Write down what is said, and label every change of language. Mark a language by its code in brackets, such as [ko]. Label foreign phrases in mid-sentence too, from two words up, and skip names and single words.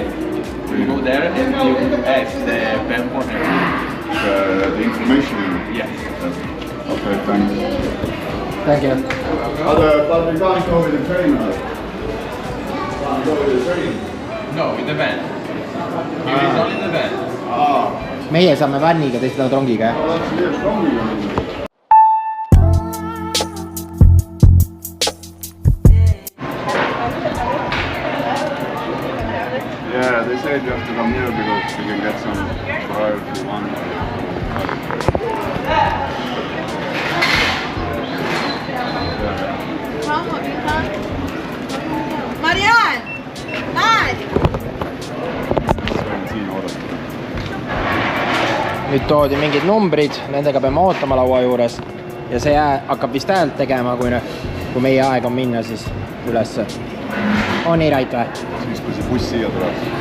[en] You go there and you ask the van for him. The information. Yes. Okay, thanks. Thank you. But we can't go with the train now. Can't go with the train. No, with the van. Here is only the van. [et] Meie saame vanniga, teised lähevad rongiga, jah? [en] That's really strong. Yeah, they said you have to come here because you can get some priority one. Marianne! Hi! [et] Nüüd toodi mingid numbrid, nendega peame ootama laua juures ja see hakkab vist häält tegema, kui meie aeg on minna siis ülesse. On nii Rait või? Siis kui see buss siia tuleb.